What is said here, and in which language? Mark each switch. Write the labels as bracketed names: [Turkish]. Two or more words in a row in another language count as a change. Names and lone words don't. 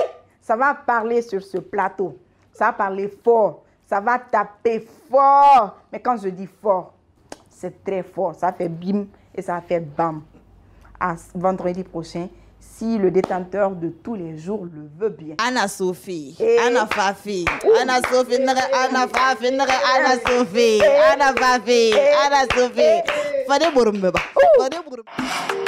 [French] Ça va parler sur ce plateau. Ça va parler fort. Ça va taper fort. Mais quand je dis fort, c'est très fort. Ça fait bim et ça fait bam. À vendredi prochain, si le détenteur de tous les jours le veut bien. Anna-Sophie, Anna-Fafi, Anna-Sophie, Anna-Fafi, Anna-Sophie, Anna-Fafi, Anna-Sophie. Fade burumba. Fade burumba.